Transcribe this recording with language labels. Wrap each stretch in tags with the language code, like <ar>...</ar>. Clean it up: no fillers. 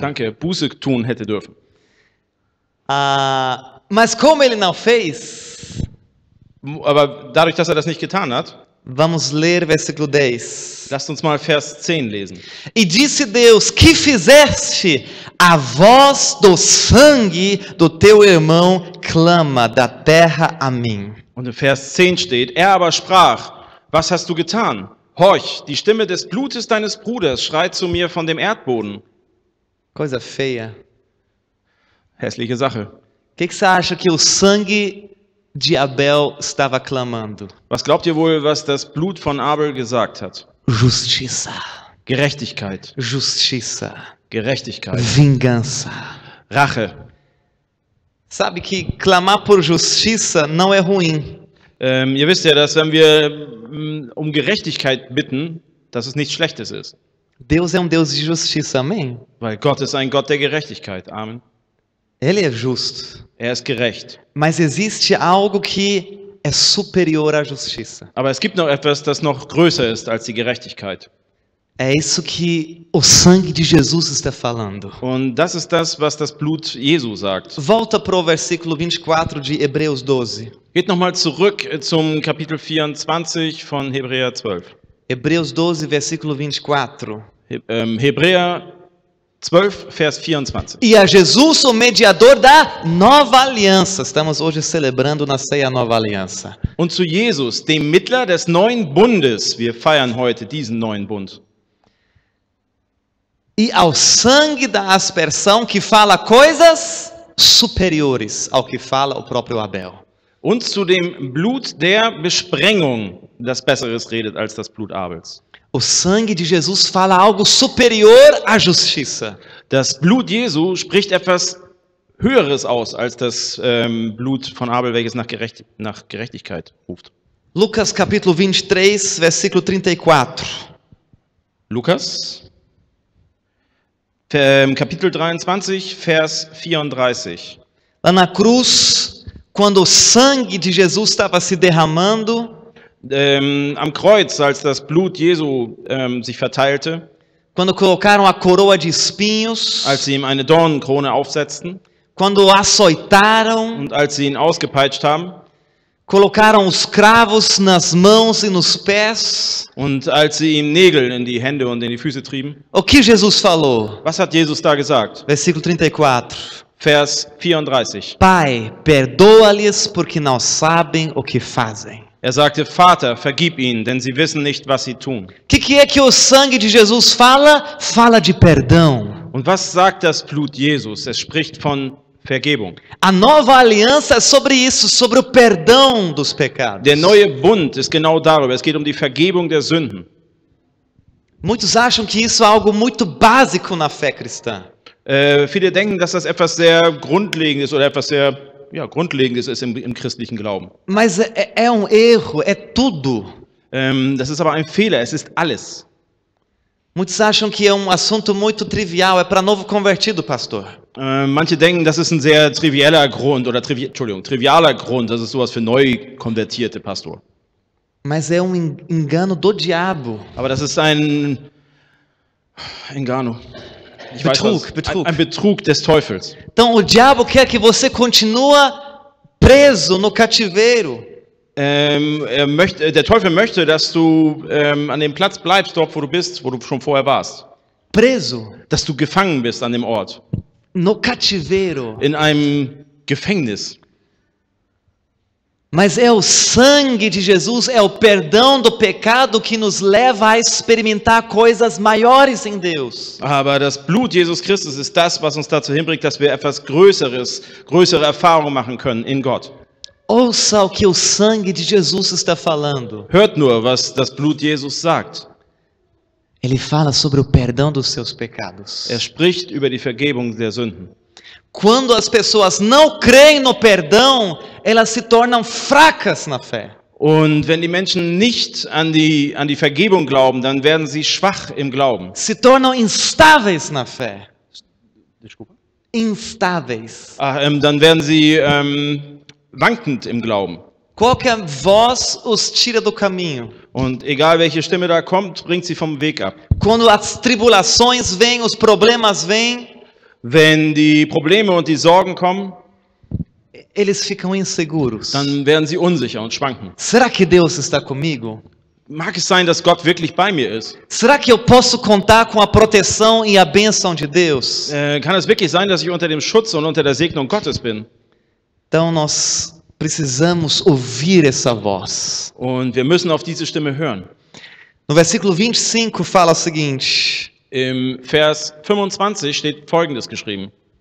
<de>Danke, Buße tun hätte dürfen.</de> <pt>Mas como ele não fez,</pt> <de>Aber dadurch, dass er das nicht getan hat,</de> <pt>vamos ler versículo 10.</pt> <de>lasst uns mal Vers 10 lesen.</de> <pt>E disse Deus: que fizeste? A voz do sangue do teu irmão clama da terra a mim.</pt> <de>Und in Vers 10 steht, er aber sprach, was hast du getan? Horch, die Stimme des Blutes deines Bruders schreit zu mir von dem Erdboden.</de> <pt>Coisa feia.</pt> <de>Hässliche Sache.</de> <pt>O que você acha que o sangue de Abel estava clamando?</pt> <de>Was glaubt ihr wohl, was das Blut von Abel gesagt hat?</de> <pt>Justiça.</pt> <de>Gerechtigkeit.</de> <pt>Justiça.</pt> <de>Gerechtigkeit.</de> <pt>Vingança.</pt> <de>Rache.</de> <pt>Sabe que clamar por justiça não é ruim.</pt> <de>Ihr wisst ja, dass wenn wir um Gerechtigkeit bitten, dass es nichts Schlechtes ist.</de> <pt>Deus é um Deus de justiça, amém?</pt> <de>Weil Gott ist ein Gott der Gerechtigkeit. Amen.</de> <pt>Ele é justo.</pt> <de>Er ist gerecht.</de> <pt>Mas existe algo que é superior à justiça.</pt> <de>Aber es gibt noch etwas, das noch größer ist als die Gerechtigkeit.</de> <pt>É isso que o sangue de Jesus está falando.</pt> <de>Und das ist das, was das Blut Jesu sagt.</de> <pt>Volta para o versículo 24 de Hebreus 12.</pt> <de>Geht nochmal zurück zum Kapitel 24 von Hebräer 12.</de> <pt>Hebreus 12, versículo 24.</pt> <de>Hebräer 12, Vers 24.</de> <pt>E a Jesus, o mediador da nova aliança. Estamos hoje celebrando na ceia a nova aliança.</pt> <de>Und zu Jesus, dem Mittler des neuen Bundes. Wir feiern heute diesen neuen Bund.</de> <pt>E ao sangue da aspersão que fala coisas superiores ao que fala o próprio Abel.</pt> <de>Und zu dem Blut der Besprengung, das Besseres redet als das Blut Abels.</de> <pt>O sangue de Jesus fala algo superior à justiça.</pt> <de>Das Blut Jesu spricht etwas Höheres aus als das Blut von Abel, welches nach Gerechtigkeit ruft.</de> <pt>Lucas capítulo 23, versículo 34.</pt> <de>Lukas, Kapitel 23, Vers 34.</de> <pt>Lá na cruz, quando o sangue de Jesus estava se derramando,</pt> <de>Am Kreuz, als das Blut Jesu sich verteilte,</de> <pt>quando colocaram a coroa de espinhos,</pt> <de>als sie ihm eine Dornenkrone aufsetzten</de> <pt>quando o açoitaram,</pt> <de>und als sie ihn ausgepeitscht haben</de> <pt>colocaram os cravos nas mãos e nos pés,</pt> <de>und als sie ihm Nägel in die Hände und in die Füße trieben.</de> <pt>o que Jesus falou?</pt> <de>Was hat Jesus da gesagt?</de> <pt>Versículo 34.</pt> <de>Vers 34.</de> <pt>Pai, perdoa-lhes porque não sabem o que fazem.</pt> <de>Er sagte, Vater, vergib ihnen, denn sie wissen nicht, was sie tun.</de> <pt>O que é que o sangue de Jesus fala? Fala de perdão.</pt> <de>Und was sagt das Blut Jesus? Es spricht von Vergebung.</de> <pt>A nova aliança é sobre isso, sobre o perdão dos pecados.</pt> <de>Der neue Bund ist genau darüber. Es geht um die Vergebung der Sünden.</de> <pt>Muitos acham que isso é algo muito básico na fé cristã.</pt> <de>Viele denken, dass das etwas sehr Grundlegendes oder etwas sehr Grundlegendes ist im christlichen Glauben.</de> <pt>Mas é um erro, é tudo.</pt> <de>Das ist aber ein Fehler, es ist alles.</de> <pt>Muitos acham que é um assunto muito trivial, é para novo convertido, pastor.</pt> <de>Manche denken, das ist ein sehr trivialer Grund oder trivialer Grund, das ist sowas für neu konvertierte, Pastor.</de> <pt>Mas é um engano do diabo.</pt> <de>Aber das ist ein Engano. Betrug. Ein Betrug des Teufels.</de> <pt>Então o diabo quer que você continue preso no cativeiro.</pt> <de>Der Teufel möchte, dass du an dem Platz bleibst, dort wo du bist, wo du schon vorher warst.</de> <pt>Preso.</pt> <de>Dass du gefangen bist an dem Ort.</de> <pt>No cativeiro.</pt> <de>In einem Gefängnis.</de> <pt>Mas é o sangue de Jesus, é o perdão do pecado que nos leva a experimentar coisas maiores em Deus.</pt> <de>Aber das Blut Jesus Christus ist das, was uns dazu hinbringt, dass wir etwas größere Erfahrungen machen können in Gott.</de> <pt>Ouça o que o sangue de Jesus está falando.</pt> <de>Hört nur, was das Blut Jesus sagt.</de> <pt>Ele fala sobre o perdão dos seus pecados.</pt> <de>Er spricht über die Vergebung der Sünden.</de> <pt>Quando as pessoas não creem no perdão, elas se tornam fracas na fé.</pt> <de>Und wenn die Menschen nicht an die Vergebung glauben, dann werden sie schwach im Glauben.</de> <pt>Se tornam instáveis na fé. Instáveis.</pt> <de>Dann werden sie wankend im Glauben.</de> <pt>Qualquer voz os tira do caminho.</pt> <de>Und egal welche Stimme da kommt, bringt sie vom Weg ab.</de> <pt>Quando as tribulações vêm, os problemas vêm,</pt> <de>wenn die Probleme und die Sorgen kommen,</de> <pt>eles ficam inseguros.</pt> <de>dann werden sie unsicher und schwanken.</de> <pt>Será que Deus está comigo?</pt> <de>Mag es sein, dass Gott wirklich bei mir ist?</de> <pt>Será que eu posso contar com a proteção e a bênção de Deus?</pt> <de>Kann es wirklich sein, dass ich unter dem Schutz und unter der Segnung Gottes bin?</de> <pt>Então nós precisamos ouvir essa voz.</pt> <de>Und wir müssen auf diese Stimme hören.</de> <pt>No versículo 25 fala o seguinte:</pt> <de>Im Vers 25 steht Folgendes geschrieben.</de>